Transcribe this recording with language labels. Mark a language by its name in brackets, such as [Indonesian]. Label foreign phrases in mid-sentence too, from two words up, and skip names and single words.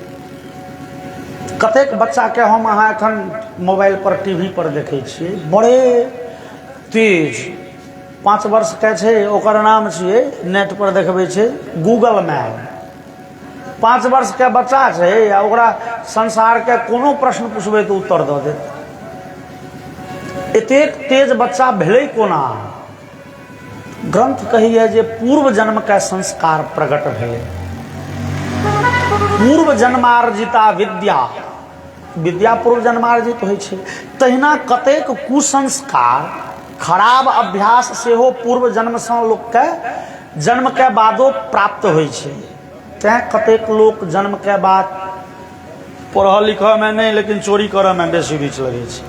[Maithili] कतेक बच्चा के हम अहाँ एखन मोबाइल पर टीवी पर देखे छिए, बड़े तेज 5 वर्ष के छे, ओकर नाम छिए नेट पर देखबे छे गूगल मैप। 5 वर्ष के बच्चा छे या ओकरा संसार के कोनो प्रश्न पूछबे तो उत्तर दऽ देत। एतेक तेज बच्चा भेलै कोना? ग्रंथ कहिए जे पूर्व जन्म के संस्कार प्रकट भेलै। [Sanskrit] पूर्व जन्मार्जिता विद्या, [Maithili] विद्या पूर्व जन्मार्जित होइ छै। तहिना कतेक कुसंस्कार, खराब अभ्यास सेहो पूर्व जन्म से लोक के जन्म के बादो प्राप्त होइ छै। तैं कतेक लोक जन्म के बाद पढ़ लिख में नहीं लेकिन चोरी करऽ में बेसी रुचि लगे छै।